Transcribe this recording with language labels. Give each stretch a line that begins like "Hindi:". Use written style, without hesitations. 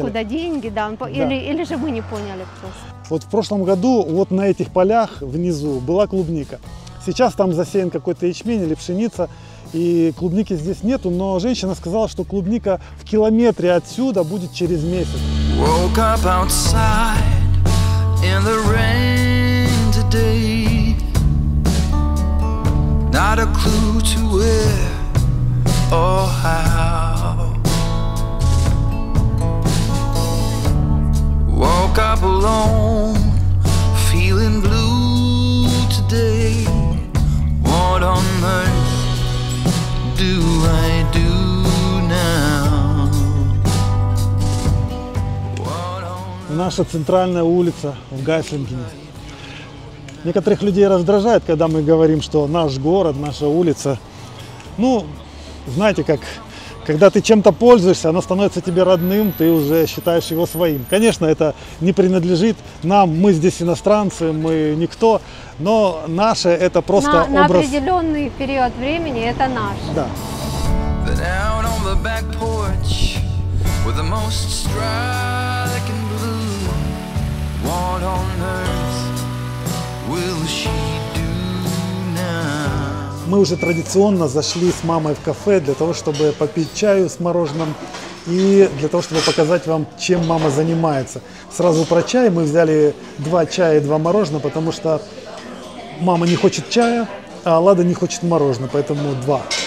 Russian: откуда деньги, да, или же мы не поняли просто. Вот в прошлом году вот на этих полях внизу была клубника. Сейчас там засеян какой-то ячмень или пшеница, и клубники здесь нету, но женщина сказала, что клубника в километре отсюда будет через месяц.
English: Woke up outside in the rain today. Not a clue to where or how. Woke up alone, feeling blue today. What on earth do I do now?
Russian: наша центральная улица в Гайслингене. Некоторых людей раздражает, когда мы говорим, что наш город, наша улица. Ну, знаете, как, когда ты чем-то пользуешься, оно становится тебе родным, ты уже считаешь его своим. Конечно, это не принадлежит нам, мы здесь иностранцы, мы никто, но наше это просто На образ. определенный период времени это наш. Да.
English: Then out on the back porch with the most striking blue, what on earth will she do now?
Russian: Мы уже традиционно зашли с мамой в кафе для того, чтобы попить чаю с мороженым и для того, чтобы показать вам, чем мама занимается. Сразу про чай. Мы взяли 2 чая и 2 мороженого, потому что мама не хочет чая, а Лада не хочет мороженого, поэтому 2.